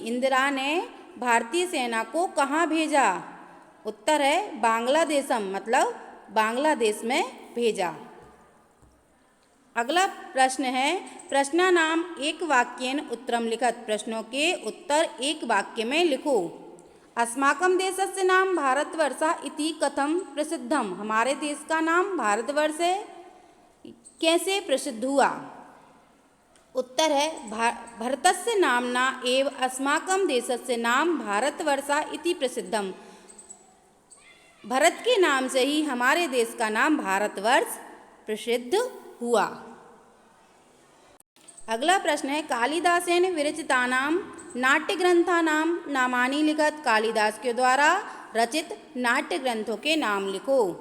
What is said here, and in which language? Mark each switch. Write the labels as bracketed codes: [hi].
[hi] इंदिरा ने भारतीय सेना को कहाँ भेजा? उत्तर है बांग्लादेशम, मतलब बांग्लादेश में भेजा। अगला प्रश्न है, [sa] प्रश्नानाम एक वाक्येन उत्तरम लिखत। [hi] प्रश्नों के उत्तर एक वाक्य में लिखो। [sa] अस्माकं देशस्य नाम भारतवर्षः इति कथं प्रसिद्धम। [hi] हमारे देश का नाम भारतवर्ष है, कैसे प्रसिद्ध हुआ? उत्तर है [sa] भरतस्य नाम्ना एव अस्माकं देशस्य नाम भारतवर्षः इति प्रसिद्धम। [hi] भरत के नाम से ही हमारे देश का नाम भारतवर्ष प्रसिद्ध हुआ। अगला प्रश्न है, [sa] कालिदासेन विरचितानां नाट्यग्रंथानां नामानि लिखत। [hi] कालिदास के द्वारा रचित नाट्य ग्रंथों के नाम लिखो।